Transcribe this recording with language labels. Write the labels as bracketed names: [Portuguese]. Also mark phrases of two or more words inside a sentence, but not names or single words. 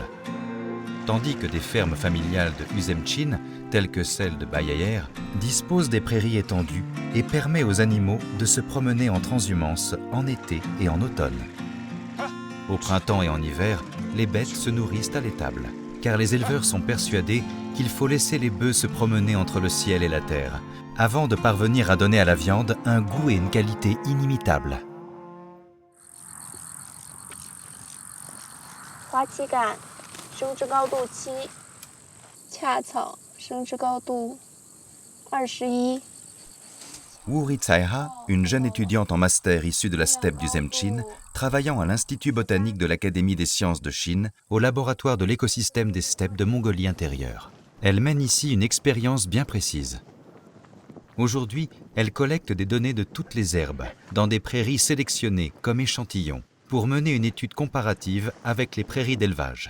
[French] Tandis que des fermes familiales de Uzemchin, telles que celle de Bayaer, disposent des prairies étendues et permet aux animaux de se promener en transhumance en été et en automne. Au printemps et en hiver, les bêtes se nourrissent à l'étable, car les éleveurs sont persuadés qu'il faut laisser les bœufs se promener entre le ciel et la terre, avant de parvenir à donner à la viande un goût et une qualité inimitables. [Chinese] 花期感，生殖高度7，恰草生殖高度21。 [French] Wu Ritsaiha, une jeune étudiante en master issue de la steppe du Zemchin, travaillant à l'Institut botanique de l'Académie des sciences de Chine, au laboratoire de l'écosystème des steppes de Mongolie intérieure. Elle mène ici une expérience bien précise. Aujourd'hui, elle collecte des données de toutes les herbes, dans des prairies sélectionnées comme échantillons, pour mener une étude comparative avec les prairies d'élevage.